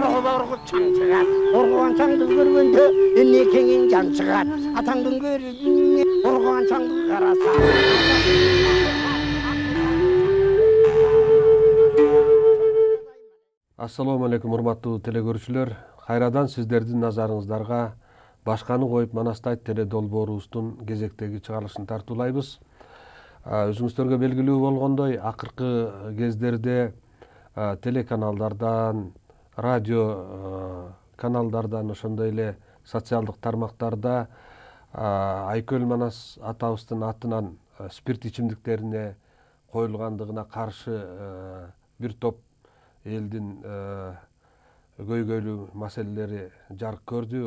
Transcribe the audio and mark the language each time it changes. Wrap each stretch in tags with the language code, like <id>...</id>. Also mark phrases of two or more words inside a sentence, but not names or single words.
<kk>орғып чаң шығат. Орған чаңды көргенде еліне кеңен жан шығат. Атаңдың көріне орған чаңды қараса.</kk> <ar>السلام عليكم,</ar> <ky>урматтуу телекөрүүчүлөр. Кайрадан сиздердин назарыңыздарга Башканы коюп Манастайт теле долбоорубуздун кезектеги чыгарылышын тартуулайбыз. Өзүңүздөргө белгилүү болгондой, акыркы кездерде телеканалдардан, радио каналдардан, ошондой эле социалдык тармактарда Айкөл Манас атабыздын атынан спирт ичимдиктерине коюлгандыгына каршы бир топ элдин көйгөйлүү маселелери жарык көрдү.</ky>